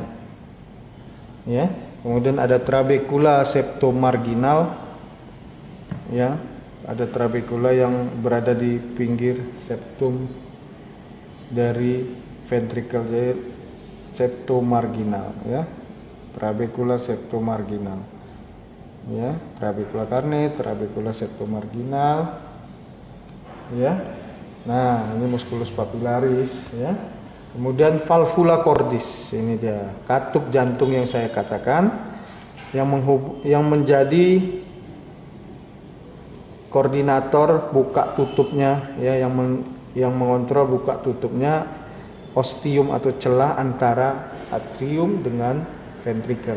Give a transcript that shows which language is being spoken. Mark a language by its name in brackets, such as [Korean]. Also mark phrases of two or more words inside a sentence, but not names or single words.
[Indonesian] Ya, kemudian ada trabecula septomarginal. Ya, ada trabecula yang berada di pinggir septum dari ventrikel, jadi septomarginal, ya. Trabecula septomarginal. Ya, trabecula carnae, trabecula septomarginal. Ya. Nah, ini musculus papillaris, ya. Kemudian valvula cordis, ini dia katup jantung yang saya katakan yang menjadi koordinator buka tutupnya, ya, yang mengontrol buka tutupnya ostium atau celah antara atrium dengan ventrikel.